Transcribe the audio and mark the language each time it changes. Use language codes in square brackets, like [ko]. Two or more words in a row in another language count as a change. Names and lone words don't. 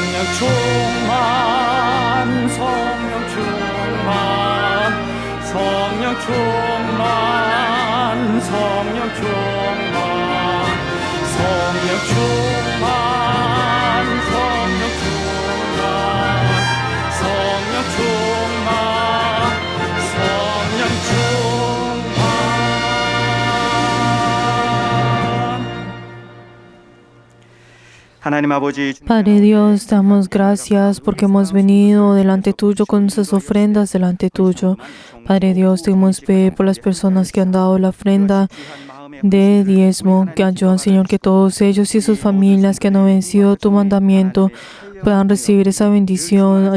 [ko] 충만 성령 충만 성령 충만 성령 충만 성령 충만 성령 충만 성령 충만 성령 충만. 하나님 아버지, [es] Padre Dios, damos gracias porque hemos venido delante tuyo con nuestras ofrendas delante tuyo. Padre Dios, debemos pedir por las personas que han dado la ofrenda de diezmo, que ayudan, Señor, que todos ellos y sus familias que han obedecido tu mandamiento puedan recibir esa bendición.